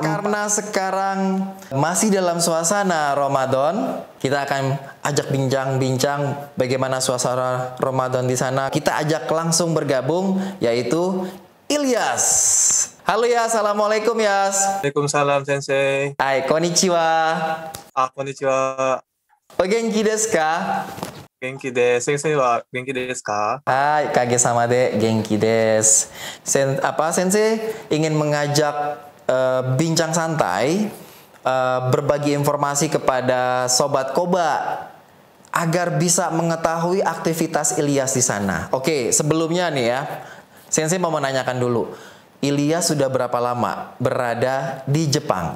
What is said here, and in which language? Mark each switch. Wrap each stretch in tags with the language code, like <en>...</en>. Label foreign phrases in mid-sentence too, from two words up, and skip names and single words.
<id>Karena sekarang masih dalam suasana Ramadan, kita akan ajak bincang-bincang bagaimana suasana Ramadan di sana. Kita ajak langsung bergabung, yaitu Ilyas. Halo Yas, assalamualaikum Yas. Waalaikumsalam Sensei.</id> <ja>はい、こんにちは. こんにちは. お元気ですか? 元気です. 先生は元気ですか? はい、かげさまで元気です.</ja> <id>Sensei ingin mengajak bincang santai, berbagi informasi kepada Sobat Koba agar bisa mengetahui aktivitas Ilyas di sana. Oke, sebelumnya nih ya, Sensei mau menanyakan dulu. Ilyas sudah berapa lama berada di Jepang?</id>